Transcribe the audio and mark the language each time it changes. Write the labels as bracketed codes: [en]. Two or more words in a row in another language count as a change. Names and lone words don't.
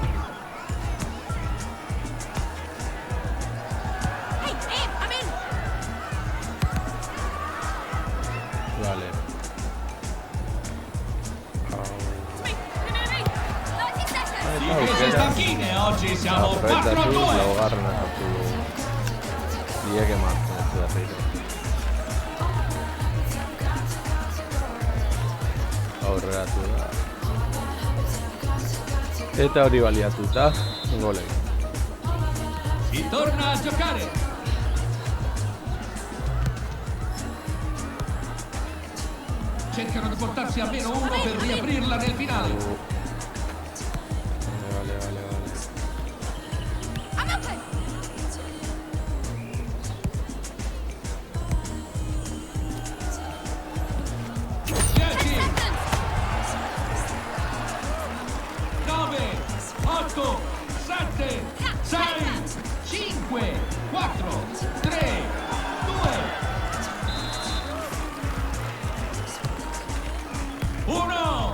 [eu] Vale. [it] Difese stanchine, oggi siamo 4 a 2! [eu] Laugarren hartu du. Lieke Martens berriro. Aurreratu da. Eta hori baliatuta, gole. [it] Si torna a giocare! Cercano di portarsi almeno uno per riaprirla nel finale. [eu] Vale. [it] Dieci, 9, 8, 7, 6, 5, 4, 3, 2, 1.